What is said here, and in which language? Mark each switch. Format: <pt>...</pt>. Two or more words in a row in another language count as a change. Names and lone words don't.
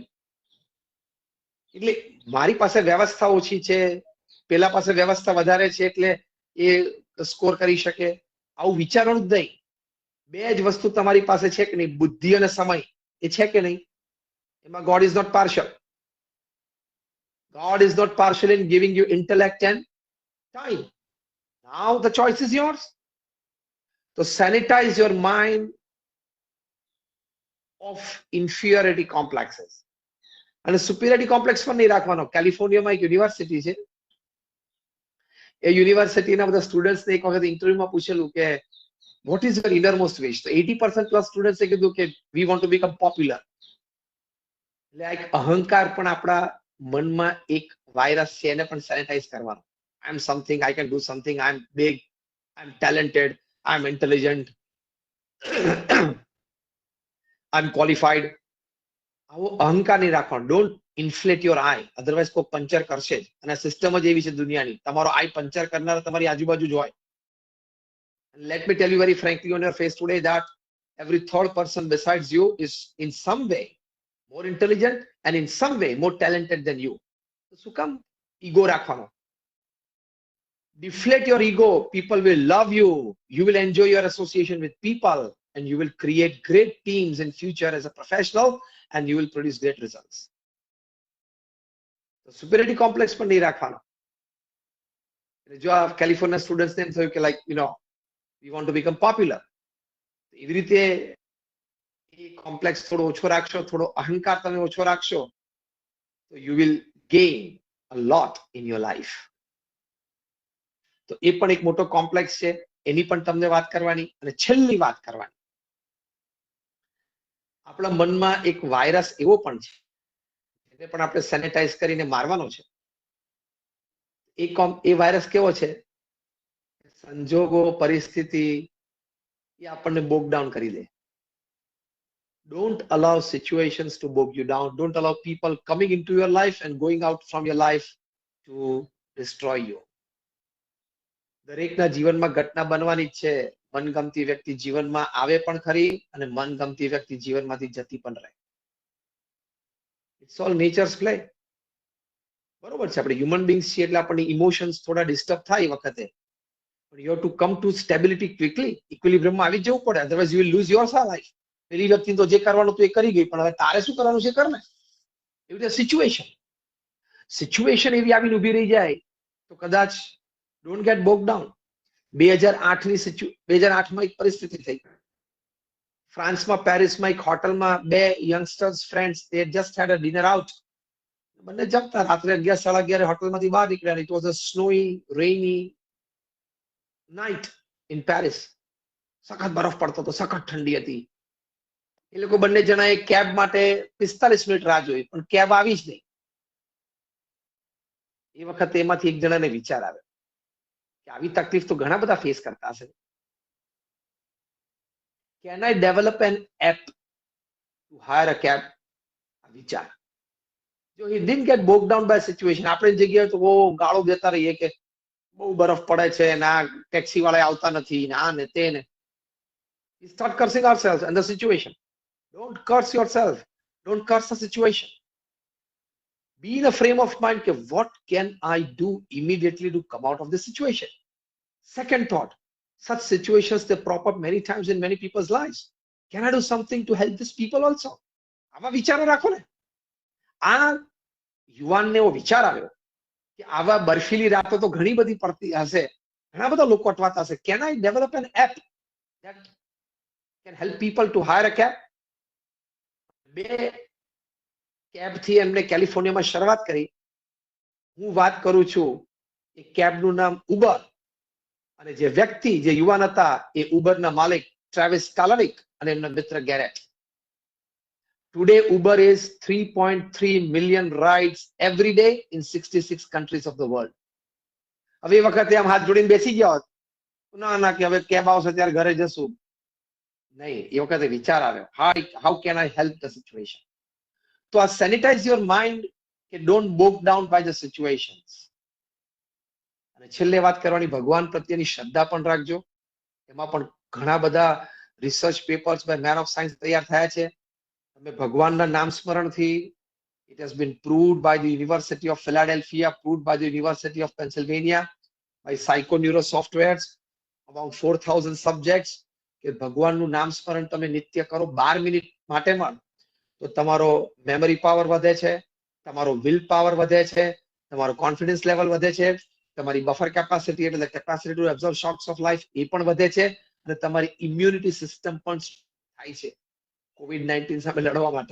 <gu>એટલે મારી પાસે વ્યવસ્થા ઓછી છે, પેલા પાસે વ્યવસ્થા વધારે છે, એટલે એ સ્કોર કરી શકે, આવું વિચારવાનું જ નહીં. બે જ વસ્તુ તમારી પાસે છે કે નહીં, બુદ્ધિ અને સમય, એ છે કે નહીં?</gu> <en>એમાં God is not partial. God is not partial in giving you intellect and time. Now the choice is yours. So sanitize your mind of inferiority complexes.</en> <gu>અને</gu> <en>superiority complex</en> <gu>પણ નહીં રાખવાનો. કેલિફોર્નિયામાં એક યુનિવર્સિટી છે, એ યુનિવર્સિટીના બધા સ્ટુડન્ટ્સને એક વખત ઇન્ટરવ્યુમાં પૂછેલું કે</gu> <en>what is your innermost wish?</en> <gu>તો 80%</gu> <en>plus students</en> <gu>કીધું કે</gu> <en>we want to become popular.</en> <gu>એટલે આ એક અહંકાર પણ આપણા મનમાં એક વાયરસ છે, એને પણ સેનિટાઈઝ કરવાનો.</gu> <en>I am something, I can do something, I am big, I am talented, I am intelligent, I am qualified.</en> <gu>આવો અહંકાર નહીં રાખવાનો.</gu> <en>Don't inflate your I,</en> <gu>અધરવાઇઝ કોઈ પંચર કરશે જ. અને સિસ્ટમ જ એવી છે દુનિયાની, તમારો આઈ પંચર કરનાર તમારી આજુબાજુ જ હોય.</gu> <en>Let me tell you very frankly on your face today that every third person besides you is in some way more intelligent and in some way more talented than you.</en> <gu>શું કામ ઈગો રાખવાનો?</gu> <en>Deflate your ego, people will love you, you will enjoy your association with people, and you will create great teams in future as a professional, and you will produce great results. So superiority complex</en> <gu>પણ નહીં રાખવાનો. જો આ કેલિફોર્નિયા સ્ટુડન્ટ્સને એમ થયું કે લાઈક</gu> <en>we want to become popular,</en> <gu>એવી રીતે એ કોમ્પ્લેક્સ થોડો ઓછો રાખશો, થોડો અહંકાર તમે ઓછો રાખશો, તો</gu> <en>you will gain a lot in your life.</en> <gu>તો એ પણ એક મોટો કોમ્પ્લેક્સ છે, એની પણ તમને વાત કરવાની. અને છેલ્લી વાત કરવાની, આપણા મનમાં એક વાયરસ એવો પણ છે, એને પણ આપણે સેનિટાઈઝ કરીને મારવાનો છે. એ વાયરસ કેવો છે? સંજોગો, પરિસ્થિતિ એ આપણને</gu> <en>bog down</en> <gu>કરી દે.</gu> <en>Don't allow situations to bog you down. Don't allow people coming into your life and going out from your life to destroy you.</en> <gu>દરેકના જીવનમાં ઘટના બનવાની જ છે. મનગમતી વ્યક્તિ જીવનમાં આવે પણ ખરી, અને મનગમતી વ્યક્તિ જીવનમાંથી જતી પણ રહે.</gu> <en>It's all nature's play.</en> <gu>બરોબર છે, આપણે</gu> <en>human beings</en> <gu>છીએ એટલે આપણને ઇમોશન્સ થોડા ડિસ્ટર્બ થાય એ વખતે,</gu> <en>but you have to come to stability quickly.</en> <gu>ઇક્વિલિબ્રિયમમાં આવી જવું પડે,</gu> <en>otherwise you will lose your life.</en> <gu>પેલી વ્યક્તિ તો જે કરવાનું તો એ કરી ગઈ, પણ હવે તારે શું કરવાનું છે કર ને. એવી રીતે સિચ્યુએશન એવી આવીને ઉભી રહી જાય તો કદાચ</gu> <en>don't get bog down.</en> <gu>2008માં એક પરિસ્થિતિ થઈ. ફ્રાન્સમાં પેરિસમાં એક હોટલમાં બે</gu> <en>youngsters friends, they just had a dinner out.</en> <gu>બંને જમતા, રાત્રે 11-11:30 હોટલમાંથી બહાર નીકળ્યા.</gu> <en>It was a snowy, rainy night in Paris.</en> <gu>સખત બરફ પડતો હતો, સખત ઠંડી હતી. એ લોકો બંને જણાએ કેબ માટે 45 મિનિટ રાહ જોઈ, પણ કેબ આવી જ નહીં. એ વખતે એમાંથી એક જણાને વિચાર આવ્યો કે આવી તકલીફ તો ઘણા બધા ફેસ કરતા હશે.</gu> <en>Can I develop an app to hire a cab?</en> <gu>વિચાર.</gu> <en>જો he didn't get bogged down by situation.</en> <gu>આપણે જગ્યાએ તો બહુ ગાળો દેતા રહીએ કે બહુ બરફ પડે છે, ના ટેક્સી વાળા આવતા નથી, ને આ ને તે ને.</gu> <en>We start cursing ourselves and the situation. Don't curse yourself. Don't curse the situation. Be in a frame of mind that what can I do immediately to come out of this situation. Second thought, such situations they prop up many times in many people's lives. Can I do something to help these people also?</en> <gu>આવા વિચારો રાખો ને. આ યુવાનને એવો વિચાર આવ્યો કે આવા બર્ફીલી રાતો તો ઘણી બધી પડતી હશે, ઘણા બધા લોકો અટવાતા હશે.</gu> <en>Can I develop an app that can help people to hire a cab?</en> <gu>બે કેબ થી એમને કેલિફોર્નિયામાં શરૂઆત કરી. હું વાત કરું છું એ કેબનું નામ ઉબર, અને જે વ્યક્તિ જે યુવાન હતા એ ઉબરના માલિક ટ્રાવિસ કાલાનિક અને એમના મિત્ર ગેરેટ.</gu> <en>Today, Uber is 3.3 million rides every day in 66 countries of the world.</en> <gu>હવે એ વખતે આમ હાથ જોડીને બેસી ગયા હોત, ના ના કે હવે કેબ આવશે ત્યારે ઘરે જશું. નહીં, એ વખતે વિચાર આવ્યો,</gu> <en>how can I help the situation?</en> <gu>તો આ</gu> <en>sanitize your mind કે don't bog down by the situations.</en> <gu>અને છેલ્લે વાત કરવાની ભગવાન પ્રત્યેની શ્રદ્ધા પણ રાખજો. એમાં પણ ઘણા બધા</gu> <en>research papers by men of science</en> <gu>તૈયાર થયા છે. તમે ભગવાનના નામ સ્મરણથી,</gu> <en>it has been proved by the University of Philadelphia, proved by the University of Pennsylvania, by psychoneuro softwares, about 4,000 subjects,</en> <gu>કે ભગવાનનું નામ સ્મરણ તમે નિત્ય કરો 12 મિનિટ માટે માં, તો તમારો</gu> <en>memory power</en> <gu>વધે છે, તમારો</gu> <en>will power</en> <gu>વધે છે, તમારો</gu> <en>confidence level</en> <gu>વધે છે, તમારી</gu> <en>buffer capacity</en> <gu>એટલે</gu> <en>capacity to absorb shocks of life</en> <gu>એ પણ વધે છે, અને તમારી</gu> <en>immunity system</en> <gu>પણ થાય છે COVID-19 સામે લડવા માટે.</gu>